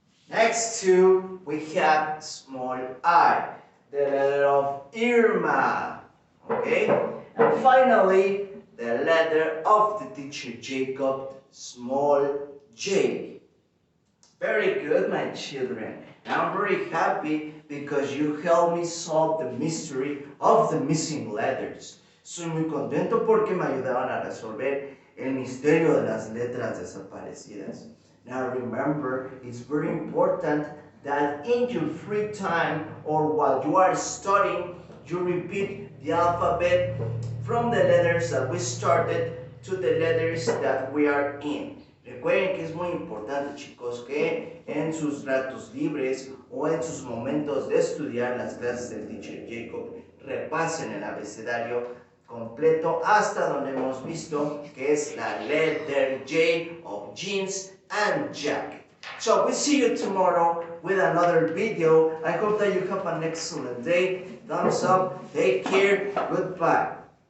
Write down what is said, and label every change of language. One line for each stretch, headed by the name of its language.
English: Next to, we have small I, the letter of Irma. Okay? And finally, the letter of the teacher Jacob, small j. Very good, my children. I'm very happy because you helped me solve the mystery of the missing letters.
Spanish: Soy muy contento porque me ayudaron a resolver el misterio de las letras desaparecidas.
English: Now remember, it's very important that in your free time or while you are studying, you repeat the alphabet from the letters that we started to the letters that we are in.
Spanish: Recuerden que es muy importante, chicos, que en sus ratos libres o en sus momentos de estudiar las clases del teacher Jacob repasen el abecedario completo hasta donde hemos visto que es la
English: letter J of jeans and jacket. So we'll see you tomorrow with another video. I hope that you have an excellent day. Thumbs up, take care, goodbye.